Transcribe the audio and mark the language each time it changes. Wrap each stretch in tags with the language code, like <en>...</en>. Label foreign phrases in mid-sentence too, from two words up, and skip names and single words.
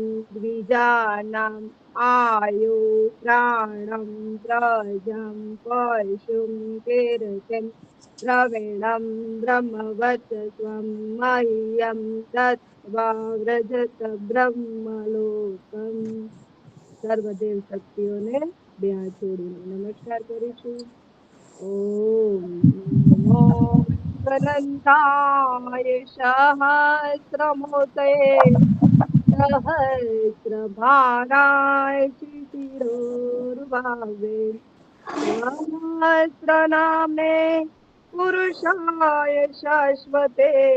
<sa>द्विजानाम् आयु प्राणं प्रजं पशुं कीर्तिं द्रविणं ब्रह्मवत्सं मह्यं दत्त्वा व्रजत બ્રહ્મલોકમ</sa> <gu>સર્વદેવ શક્તિઓને બે હાથ જોડીને નમસ્કાર કરીશું</gu> <sa>ઓમ નમો અનંતાય સહસ્રમૂર્તે સહસ્રભારાય શિશિરોર્ભાવે સહસ્રનામે પુરુષાય શાશ્વતે</sa>